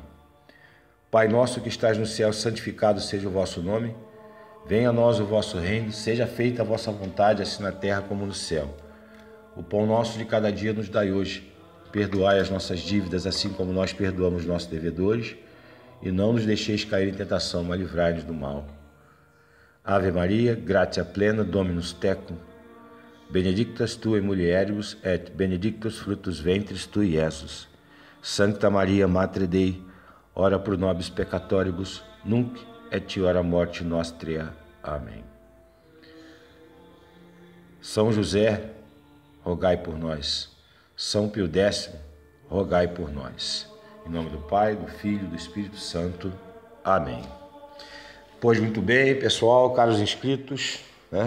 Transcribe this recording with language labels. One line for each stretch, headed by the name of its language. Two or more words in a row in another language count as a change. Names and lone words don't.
Portuguese: Pai nosso que estás no céu, santificado seja o vosso nome. Venha a nós o vosso reino, seja feita a vossa vontade, assim na terra como no céu. O pão nosso de cada dia nos dai hoje. Perdoai as nossas dívidas, assim como nós perdoamos nossos devedores. E não nos deixeis cair em tentação, mas livrai-nos do mal.
Latin: Ave Maria, gratia plena, Dominus tecum. Benedictas tu in mulieribus, et benedictus fructus ventris tui, Iesus. Sancta Maria, Mater Dei, ora pro nobis peccatoribus, nunc et hora morte nostra.
Portuguese: Amém. São José, rogai por nós. São Pio X, rogai por nós. Em nome do Pai, do Filho e do Espírito Santo. Amém. Pois muito bem, pessoal, caros inscritos, né?